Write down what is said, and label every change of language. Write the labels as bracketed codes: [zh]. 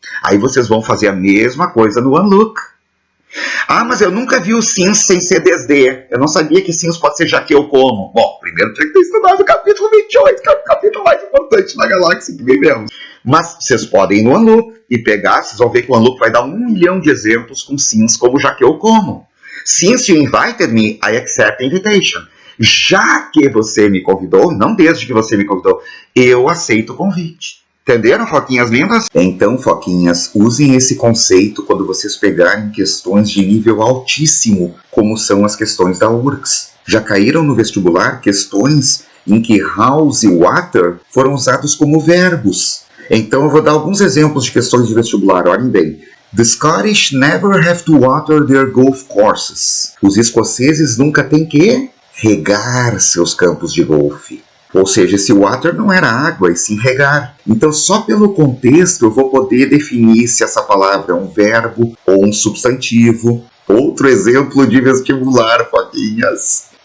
[pt] Aí vocês vão fazer a mesma coisa no Unlook. Mas eu nunca vi o since sem ser desde. Eu não sabia que since pode ser já que eu como. Bom, primeiro tinha que ter estudado o capítulo 28, que é o capítulo mais importante da galáxia que vivemos. Mas vocês podem ir no Unlook e pegar, vocês vão ver que o Unlook vai dar 1 milhão de exemplos com since como já que eu como. [en] Since you invited me, I accept the invitation. [pt] Já que você me convidou, não desde que você me convidou, eu aceito o convite. Entenderam, foquinhas lindas? Então, foquinhas, usem esse conceito quando vocês pegarem questões de nível altíssimo, como são as questões da URGS. Já caíram no vestibular questões em que house e water foram usados como verbos. Então, eu vou dar alguns exemplos de questões de vestibular, olhem bem. [en] The Scottish never have to water their golf courses. [pt] Os escoceses nunca têm que regar seus campos de golfe. Ou seja, esse water não era água, e sim regar. Então, só pelo contexto eu vou poder definir se essa palavra é um verbo ou um substantivo. Outro exemplo de vestibular, foquinhas.